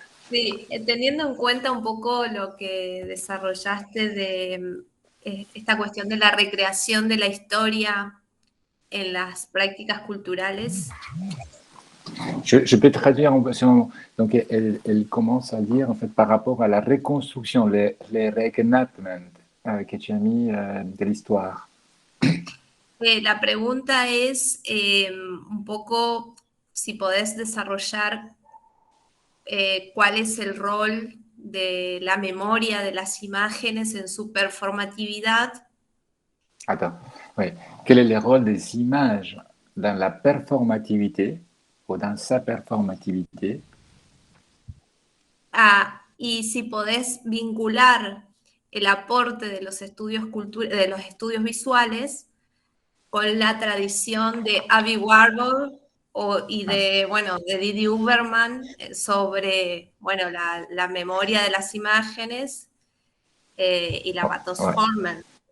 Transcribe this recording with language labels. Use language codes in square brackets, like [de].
[es] Sí, teniendo en cuenta un poco lo que desarrollaste de esta cuestión de la recreación de la historia en las prácticas culturales. [fr] Je peux traduire en question. Donc, elle commence à dire, en fait, par rapport à la reconstruction, les reenactment, que tu as mis de l'histoire. [es] La pregunta es un poco si podés desarrollar cuál es el rol de la memoria de las imágenes en su performatividad. [fr] Attends, oui. Quel est le rôle des images dans la performativité ou dans sa performativité? [es] Y si podés vincular el aporte de los estudios visuales con la tradición de Abby Warhol y de Didi Huberman sobre la memoria de las imágenes y la pathosformen.